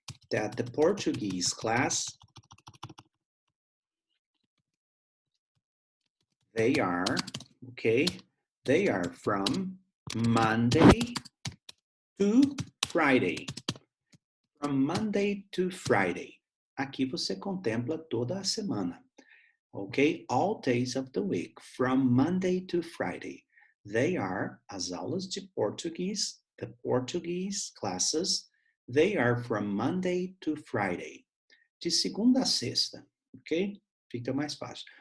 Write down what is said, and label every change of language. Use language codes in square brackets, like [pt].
[en] that the Portuguese class, they are, okay, they are from Monday to Friday. From Monday to Friday. [pt] Aqui você contempla toda a semana. [en] Okay, all days of the week, from Monday to Friday. They are [pt] as aulas de português, [en] the Portuguese classes. They are from Monday to Friday. [pt] De segunda a sexta, ok? Fica mais fácil.